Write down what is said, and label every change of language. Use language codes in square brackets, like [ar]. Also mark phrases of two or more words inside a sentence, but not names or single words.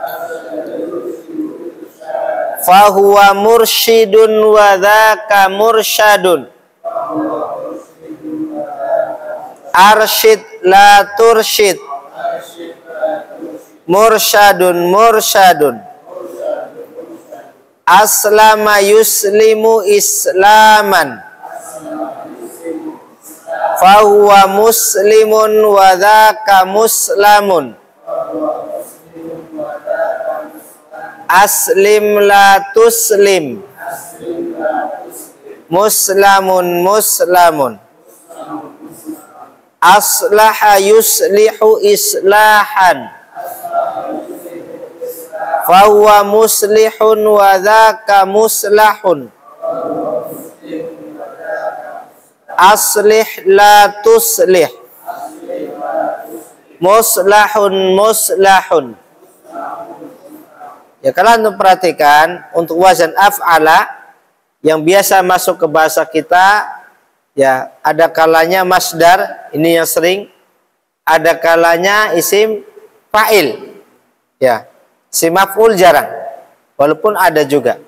[ar] فهو مرشد وذاك مرشد. أرشد لا ترشد. مرشد مرشد. أسلم يسلم إسلاما. فهو مسلم وذاك مسلم. أسلم لا تسلم. مسلم مسلم. أصلح يصلح إصلاحا. فهو مصلح وذاك مصلح. أصلح لا تصلح. مصلح مصلح. [id] Ya, kalau Anda perhatikan untuk wazan af'ala yang biasa masuk ke bahasa kita, ya ada kalanya masdar, ini yang sering, ada kalanya isim fa'il. Ya, isim maf'ul jarang, walaupun ada juga.